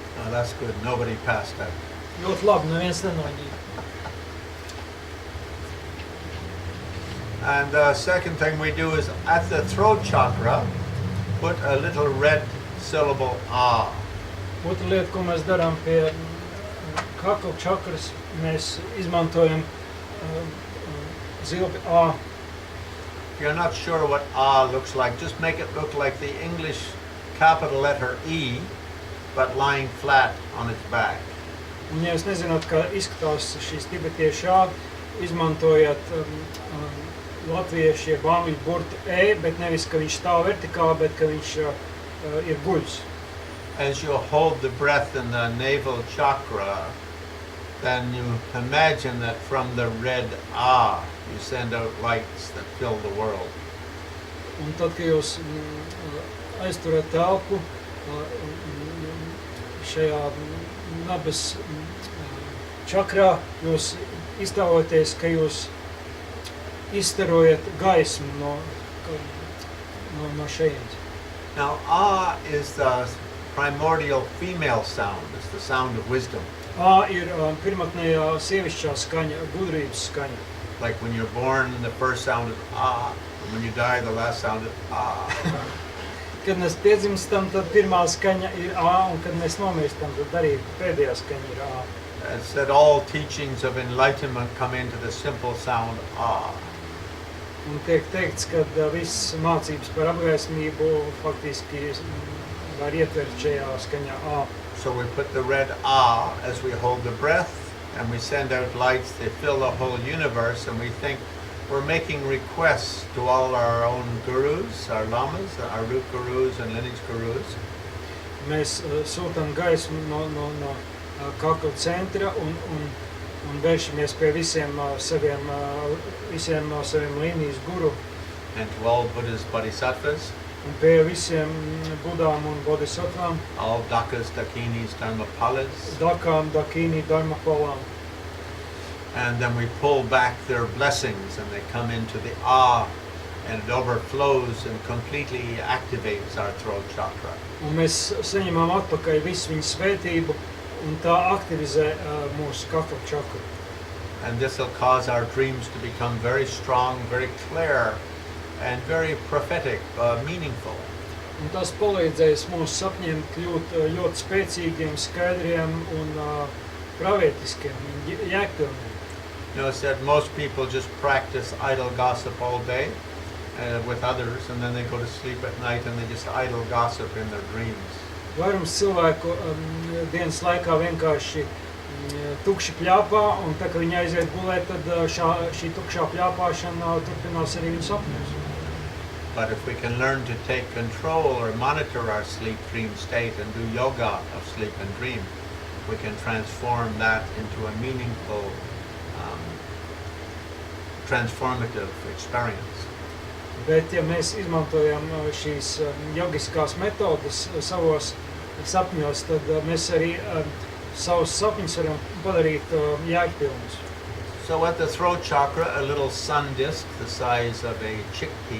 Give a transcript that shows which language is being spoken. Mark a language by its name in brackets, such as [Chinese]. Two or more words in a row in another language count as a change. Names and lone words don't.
[English] Well, that's good. Nobody passed out. [Latvian] Ļoti labi, neviens nenoģīja. [English] And the second thing we do is at the throat chakra, put a little red syllable ah. [Latvian] Otra lieta, ko mēs darām pie kakla čakras, mēs izmantojam zilpi A. [English] If you're not sure what ah looks like, just make it look like the English capital letter E, but lying flat on its back. [Latvian] Un ja jūs nezināt, kā izskatās šīs tibetiešu A, izmantojat latviešu jeb angļu burtu E, bet nevis, ka viņš stāv vertikāli, bet ka viņš ir guļs. [English] As you hold the breath in the navel chakra, then you imagine that from the red ah, you send out lights that fill the world. [Latvian] Un tad, kad jūs aizturat telpu šajā nabas čakrā, jūs iztēloties, ka jūs izstarojat gaismu no šejienes. [English] Now, ah is the primordial female sound. It's the sound of wisdom. [Latvian] A ir pirmotnējā sievišķā skaņa, gudrības skaņa. [English] Like when you're born, the first sound is ah. And when you die, the last sound is ah. [Latvian] Kad mēs piedzimstam, tad pirmā skaņa ir A, un kad mēs nomirstam, tad arī pēdējā skaņa ir A. [English] It said all teachings of enlightenment come into the simple sound ah. [Latvian] Un tiek teikts, ka viss mācības par apgaismību faktiski var ietvert šajā skaņā A. [English] So we put the red ah as we hold the breath, and we send out lights. They fill the whole universe, and we think we're making requests to all our own gurus, our lamas, our root gurus and lineage gurus. [Latvian] Mēs sūtam gaismu no kakla centra un vēršamies pie visiem saviem līnijas guru [English] And to all Buddhas, bodhisattvas, [Latvian] un pie visiem budām un bodhisattvām, [English] all dakas, dakinis, dharmapalas, [Latvian] dakām, dakīni, dharmapalām. [English] and then we pull back their blessings and they come into the ah, and it overflows and completely activates our throat chakra. [Latvian] Un mēs saņemam atpakaļ visu viņu svētību un tā aktivizē mūsu kakla čakru. [English] And this will cause our dreams to become very strong, very clear, and very prophetic, meaningful. [Latvian] Un tas palīdzēs mūsu sapņiem kļūt ļoti spēcīgiem, skaidriem un pravietiskiem, jēgpilniem. [English] You know, it's that most people just practice idle gossip all day with others, and then they go to sleep at night and they just idle gossip in their dreams. [Latvian] Vairums cilvēku dienas laikā vienkārši tukši pļāpā, un tā, ka viņi aiziet gulēt, tad šī tukšā pļāpāšana turpinās arī viņu sapņos. [English] But if we can learn to take control or monitor our sleep dream state and do yoga of sleep and dream, we can transform that into a meaningful, transformative experience. [Latvian] Bet, ja mēs izmantojam šīs jogiskās metodas savos sapņos, tad mēs arī savus sapņus varam padarīt jēgpilnus. [English] So at the throat chakra, a little sun disk the size of a chickpea,